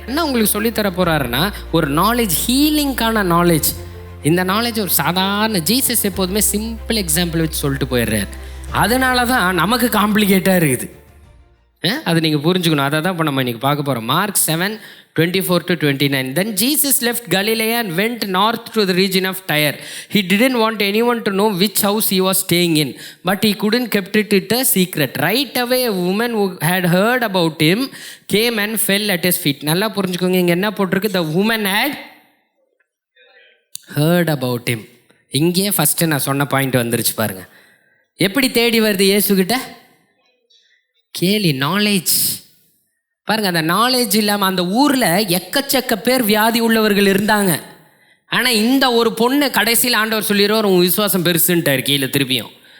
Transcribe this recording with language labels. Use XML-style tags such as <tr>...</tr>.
<ta>என்ன உங்களுக்கு சொல்லித்தர போகிறாருன்னா, ஒரு நாலேஜ், ஹீலிங்கான நாலேஜ். இந்த நாலேஜ் ஒரு சாதாரண, ஜீசஸ் எப்போதுமே சிம்பிள் எக்ஸாம்பிள் வச்சு சொல்லிட்டு போயிடுறாரு. அதனால தான் நமக்கு காம்ப்ளிகேட்டாக இருக்குது. அது நீங்கள் புரிஞ்சுக்கணும். அதை தான் இப்போ நம்ம இன்றைக்கி பார்க்க போகிறோம்.</ta> <en>Mark 7:24-29. Then Jesus left Galilee and went north to the region of Tyre. He didn't want anyone to know which house he was staying in, but he couldn't keep it a secret. Right away a woman who had heard about him came and fell at his feet.</en> <ta>நல்லா புரிஞ்சுக்கோங்க, இங்கே என்ன போட்டிருக்கு?</ta> <en>The woman had heard about him.</en> <ta>இங்கேயே first நான் சொன்ன point வந்துருச்சு பாருங்க. எப்படி தேடி வருது இயேசுகிட்ட? கேலி, நாலேஜ். பாருங்கள், அந்த நாலேஜ் இல்லாமல் அந்த ஊரில் எக்கச்சக்க பேர் வியாதி உள்ளவர்கள் இருந்தாங்க. ஆனால் இந்த ஒரு பொண்ணு கடைசியில் ஆண்டவர் சொல்லிடுவார், உன் விசுவாசம் பெருசுன்ட்டார் கீழே திருப்பியும்.</ta>